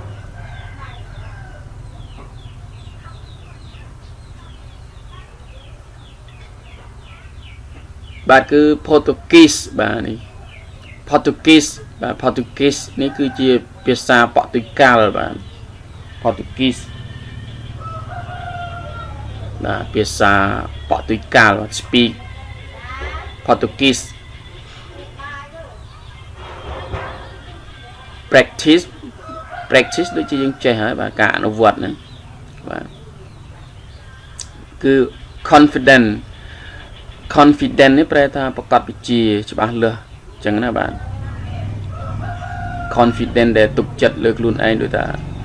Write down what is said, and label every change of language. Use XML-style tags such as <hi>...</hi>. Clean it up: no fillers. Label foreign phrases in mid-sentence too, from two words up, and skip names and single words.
<km>បាទគឺ Portuguese បាទនេះ Portuguese បាទ Portuguese នេះគឺជាភាសាប៉ូទុយកាល់បាទ Portuguese បាទភាសាប៉ូទុយកាល់</km> <en>speak Portuguese practice</en> <km>ដូចជាយើងចេះហើយបាទការអនុវត្តហ្នឹងបាទគឺ confident នេះប្រែថាប្រកបវិជ្ជាច្បាស់លាស់អញ្ចឹងណាបាទ confident ដែលទុកចិត្តលើខ្លួនឯងដូចថា</km>